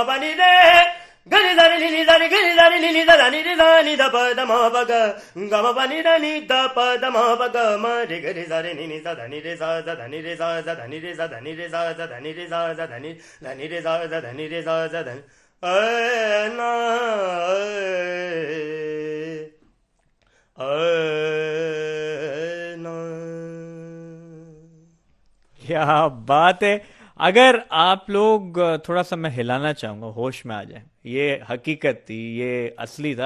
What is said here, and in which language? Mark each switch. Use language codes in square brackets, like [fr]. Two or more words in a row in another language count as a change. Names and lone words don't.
[hi] प नि रे ग नि ध नि नि ध नि ग नि ध नि नि ध नि रे ध नि ध प द म प ग ग म प नि ध नि ध प द म प ग म रे ग रे ध रे नि नि ध नि रे सा ध नि रे सा ध नि रे सा ध नि रे सा ध नि रे सा ध नि रे सा ध नि रे सा ध नि ना ना। क्या बात है। अगर आप लोग थोड़ा सा, मैं हिलाना चाहूंगा, होश में आ जाए, ये हकीकत थी, ये असली था।